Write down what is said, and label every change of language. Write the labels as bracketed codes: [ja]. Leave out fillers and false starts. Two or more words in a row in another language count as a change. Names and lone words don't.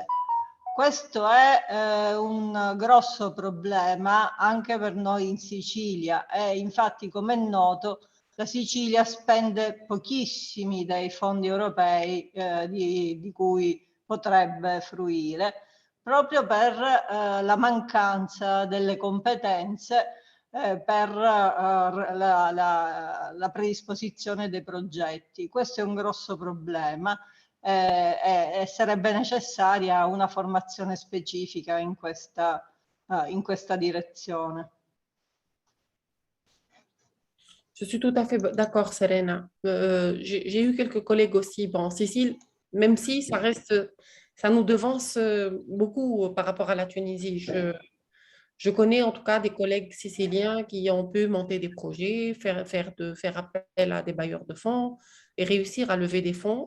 [it] Questo è un grosso problema anche per noi in Sicilia e infatti, come è noto, la Sicilia spende pochissimi dei fondi europei di cui potrebbe fruire, proprio per la mancanza delle competenze per la predisposizione dei progetti. Questo è un grosso problema e sarebbe necessaria una formazione specifica in questa direzione. [fr] Je suis tout à fait d'accord, Serena. J'ai eu quelques collègues aussi. Bon, en Sicile, même si ça reste, ça nous devance beaucoup par rapport à la Tunisie. Je connais en tout cas des collègues siciliens qui ont pu monter des projets, faire appel à des bailleurs de fonds et réussir à lever des fonds.